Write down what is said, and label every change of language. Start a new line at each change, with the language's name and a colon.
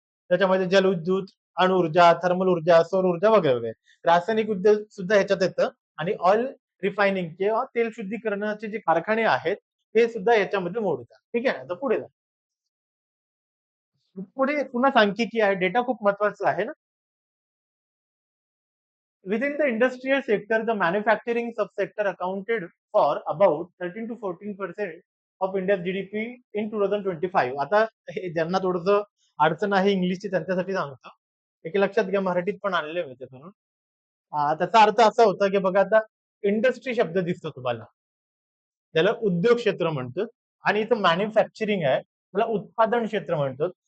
Marathi: त्याच्यामध्ये जलविद्युत, अणुऊर्जा, थर्मल ऊर्जा, सौर ऊर्जा वगैरे वगैरे. रासायनिक उद्योग सुद्धा ह्याच्यात येतं आणि ऑइल रिफायनिंग किंवा तेल शुद्धीकरणाचे जे कारखाने आहेत हे सुद्धा याच्यामध्ये मोडतात. ठीक आहे. आता पुढे जा. पुढे पुन्हा सांख्यिकी आहे. डेटा खूप महत्वाचा आहे ना.
English: Within the industrial sector, the manufacturing subsector accounted for about 13 to 14% of India's GDP in 2025.
Marathi: आता हे ज्यांना थोडंसं अडचण आहे इंग्लिशची त्यांच्यासाठी सांगतो. एक लक्षात घ्या, मराठीत पण आणले होते म्हणून. त्याचा अर्थ असा होता की बघा आता इंडस्ट्री शब्द दिसतो तुम्हाला, त्याला उद्योग क्षेत्र म्हणतो आणि इथं मॅन्युफॅक्चरिंग आहे त्याला उत्पादन क्षेत्र म्हणतो.